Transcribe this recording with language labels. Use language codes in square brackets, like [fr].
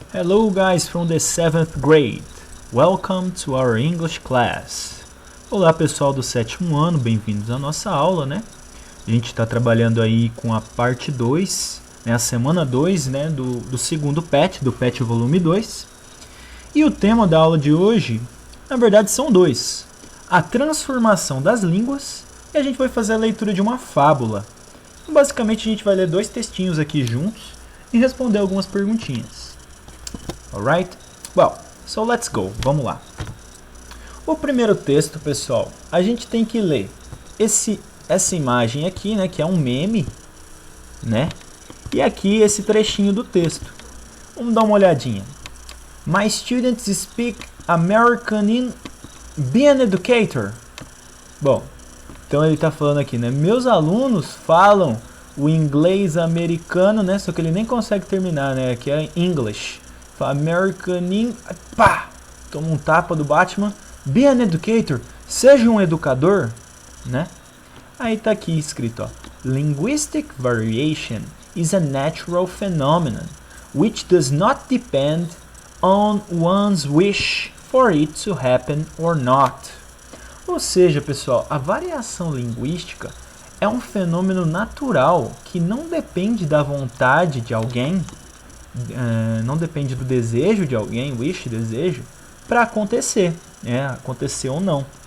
[en] Hello guys from the 7th grade. Welcome to our English class. [pt] Olá pessoal do 7º ano, bem-vindos à nossa aula, né? A gente está trabalhando aí com a parte 2, né, a semana 2, né, do segundo PET, do PET volume 2. E o tema da aula de hoje, na verdade, são dois. A transformação das línguas e a gente vai fazer a leitura de uma fábula. Basicamente, a gente vai ler dois textinhos aqui juntos e responder algumas perguntinhas. Alright? [en] Well, so let's go. [pt] Vamos lá. O primeiro texto, pessoal, a gente tem que ler essa imagem aqui, né, que é um meme, né? E aqui esse trechinho do texto. Vamos dar uma olhadinha. [en] My students speak American in Be an Educator. [pt] Bom, então ele está falando aqui, né? Meus alunos falam o inglês americano, né? Só que ele nem consegue terminar, né? Aqui é English. [en] American in... [pt] Pá! Toma um tapa do Batman. [en] Be an educator. [pt] Seja um educador, né? Aí tá aqui escrito, ó. [en] Linguistic variation is a natural phenomenon which does not depend on one's wish for it to happen or not. [pt] Ou seja, pessoal, a variação linguística é um fenômeno natural que não depende da vontade de alguém, não depende do desejo de alguém, wish, desejo, para acontecer, acontecer ou não.